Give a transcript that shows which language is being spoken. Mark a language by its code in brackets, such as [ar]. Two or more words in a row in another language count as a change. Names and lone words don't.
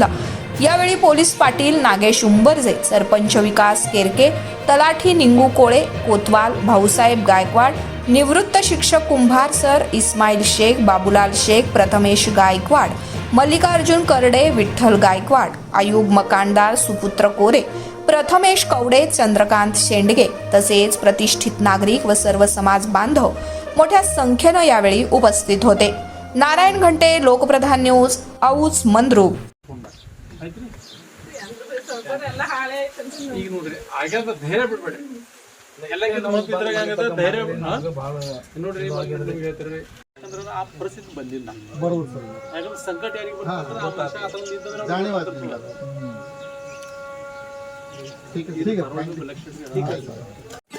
[mr] यावेळी पोलीस पाटील नागेश उंबरजे, सरपंच विकास केरके, तलाठी निंगू कोळे, कोतवाल भाऊसाहेब गायकवाड, निवृत्त शिक्षक कुंभार सर, इस्माईल शेख, बाबूलाल शेख, प्रथमेश गायकवाड, मल्लिकार्जुन करडे, विठ्ठल गायकवाड, आयुब मकानदार, सुपुत्र कोरे, प्रथमेश कवडे, चंद्रकांत शेंडगे तसेच प्रतिष्ठित नागरिक व सर्व समाज बांधव मोठ्या संख्येनं यावेळी उपस्थित होते। नारायण घंटे, लोकप्रधान न्यूज, औज मंद्रुप। [kn] ಪರಿಸ್ಥಿತಿ ಬಂದಿಲ್ಲ ಬರೋದು ಸರ್ ಯಾಕಂದ್ರೆ ಸಂಕಟ ಯಾರಿಗೆ ಬರ್ತದೆ ಆ ಮನುಷ್ಯ ಅಥವಾ [hi] ठीक है ठीक है ठीक है